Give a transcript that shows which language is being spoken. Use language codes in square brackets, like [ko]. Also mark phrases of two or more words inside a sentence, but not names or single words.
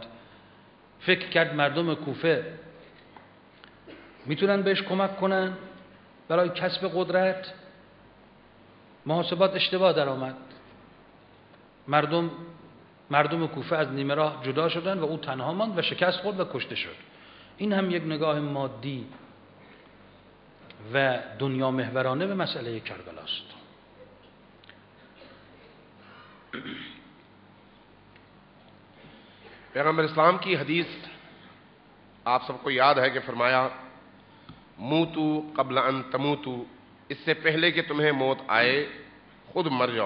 [fa] فکر کرد مردم کوفه میتونن بهش کمک کنن برای کسب قدرت، محاسبات اشتباه درآمد. مردم کوفه از نیمه راه جدا شدن و او تنها ماند و شکست خورد و کشته شد. این هم یک نگاه مادی و دنیا محورانه به مسئله کربلا است. [ur] پیغمبر اسلام کی حدیث آپ سب کو یاد ہے کہ فرمایا [ar] موتوا قبل أن تموتوا, [ur] اس سے پہلے کہ تمہیں موت آئے خود مر جاؤ.